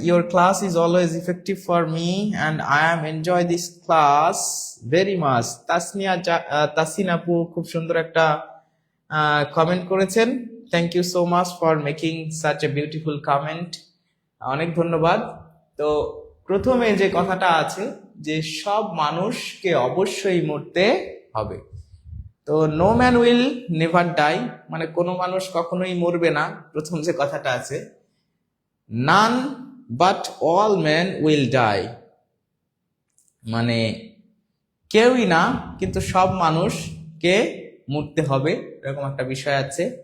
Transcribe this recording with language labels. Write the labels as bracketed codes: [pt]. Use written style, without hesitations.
[en] Your class is always effective for me and I am enjoy this class very much. [bn] Tasin আপু খুব সুন্দর একটা comment করেছেন। [en] Thank you so much for making such a beautiful comment. [bn] অনেক ধন্যবাদ। তো প্রথমে যে কথাটা আছে যে সব মানুষকে অবশ্যই মরতে হবে, তো [en] no man will never die [bn] মানে কোনো মানুষ কখনোই মরবে না, প্রথম যে কথাটা আছে। [en] none but all man will die [bn] মানে কেউই না কিন্তু সব মানুষকে মরতে হবে, এরকম একটা বিষয় আছে।